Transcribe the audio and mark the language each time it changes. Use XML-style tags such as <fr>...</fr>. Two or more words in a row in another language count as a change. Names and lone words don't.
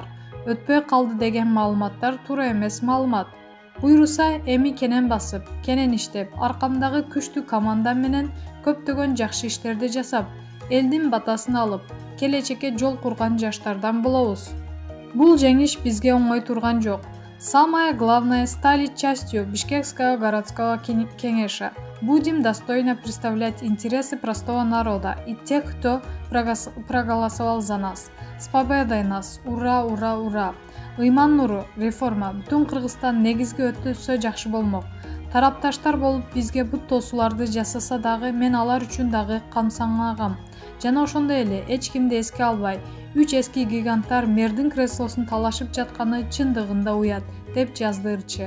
<ky>Өтпөй калды деген маалыматтар туура эмес маалымат. Буйруса эми кенен басып, кенен иштеп, аркамдагы күчтүү команда менен көптөгөн жакшы иштерди жасап, элдин батасын алып, келечекке жол курган жаштардан болобуз. Бул жеңиш бизге оңой турган жок.</ky> <ru>Самое главное стали частью Бишкекского городского кеңеша. Будем достойно представлять интересы простого народа и тех, кто проголосовал за нас. С победой нас! Ура, ура, ура!</ru> <ky>Ыйман нуру, реформа, бүтүн Кыргызстан негизги өтүлсө жакшы болмок. Тарапташтар болуп бизге бут тосууларды жасаса дагы мен алар үчүн дагы камсаңагам. Жана ошондой эле эч кимди эске албай, 3 эски гиганттар мэрдин креслосун талашып жатканы чындыгында уят, деп жазды ырчы.</ky>